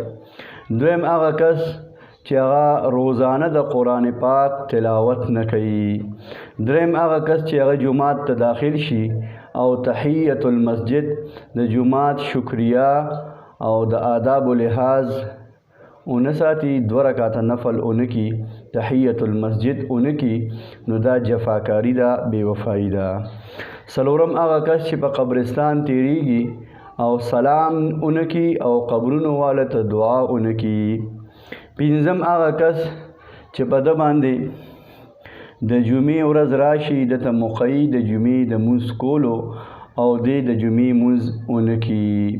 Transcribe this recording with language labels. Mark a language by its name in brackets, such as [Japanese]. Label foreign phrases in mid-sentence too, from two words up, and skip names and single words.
[Pashto] دویم هغه کس چې هغه روزانه د قرآن پاک تلاوت نه کوي. دریم هغه کس چې هغه جومات ته داخل شي او [Arabic] تحیت المسجد [Pashto] د جومات شکریه او د آداب و لحاظ اونه ساتي، 2 رکعاته نفل اونه کی، [Arabic] تحیت المسجد [Pashto] اونه کی، نو دا جفاکاری ده، بے وفایی ده. څلورم هغه کس چې په قبرستان تیریږي او سلام اونه کی او قبرونو والا ته دعا اونه کی. پنځم هغه کس چې په ده باندې د جمعې ورځ راشي، دته موقعي د جمعې د مونځ کولو او دی د جمعې مونځ اونه کی.